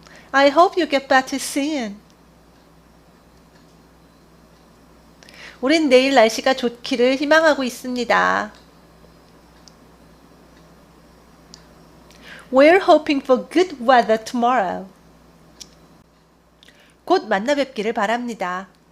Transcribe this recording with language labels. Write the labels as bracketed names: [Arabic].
[English] I hope you get better soon. [Korean] 우린 내일 날씨가 좋기를 희망하고 있습니다. [English] We're hoping for good weather tomorrow. [Korean] 곧 만나 뵙기를 바랍니다.